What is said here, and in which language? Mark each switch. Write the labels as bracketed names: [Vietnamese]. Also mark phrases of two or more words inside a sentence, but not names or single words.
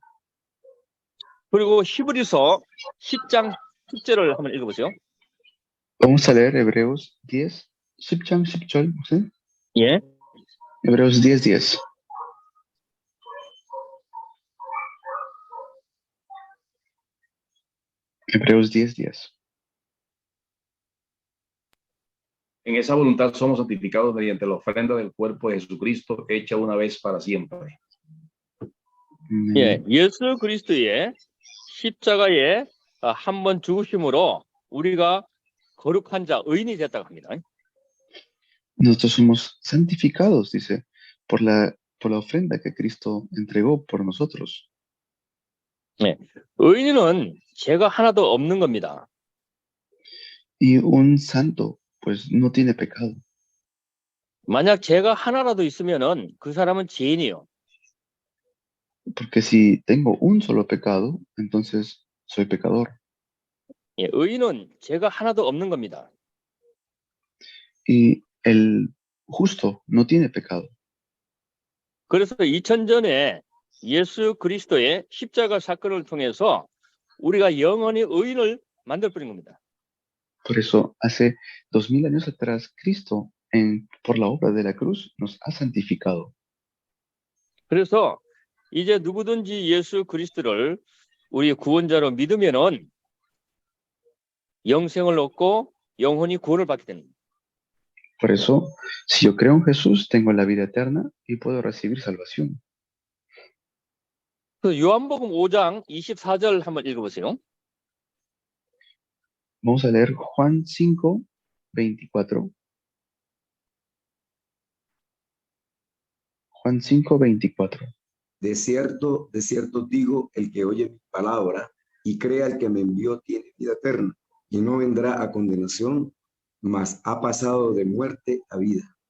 [Korean] 그리고 히브리서 10장 10절을 한번 읽어보세요. [Spanish] Vamos a leer Hebreos 10, [Korean] 10장 10절, ¿sí? 예. [Spanish] Hebreos 10:10. Hebreos 10:10. En esa voluntad somos santificados mediante la ofrenda del cuerpo de Jesucristo, hecha una vez para siempre. [Korean] 예, 예수 그리스도의 십자가에 한 번 죽으심으로 우리가 거룩한 자, 의인이 됐다고 합니다. [Spanish] Nosotros somos santificados, dice, por la ofrenda que Cristo entregó por nosotros. [Korean] 의인은 죄가 하나도 없는 겁니다. [Spanish] Y un santo, pues no tiene pecado. [Korean] 만약 죄가 하나라도 있으면은 그 사람은 죄인이요. [Spanish] Porque si tengo un solo pecado, entonces soy pecador. [Korean] 예, 의인은 죄가 하나도 없는 겁니다. [Spanish] Y el justo no tiene pecado. [Korean] 그래서 2000전에 예수 그리스도의 십자가 사건을 통해서 우리가 영원히 의인을 만들어버린 겁니다. [Spanish] Por eso, hace 2000 años atrás, Cristo, por la obra de la cruz, nos ha santificado. [Korean] 그래서 이제 누구든지 예수 그리스도를 우리 구원자로 믿으면은 영생을 얻고 영원히 구원을 받게 됩니다. [Spanish] Por eso, si yo creo en Jesús, tengo la vida eterna y puedo recibir salvación. [Korean] 그 요한복음 5장 24절 한번 읽어보세요. [Spanish] Vamos a leer Juan 5:24. Juan 5:24. De cierto digo, el que oye mi palabra y crea el que me envió tiene vida eterna y no vendrá a condenación, mas ha pasado de muerte a vida.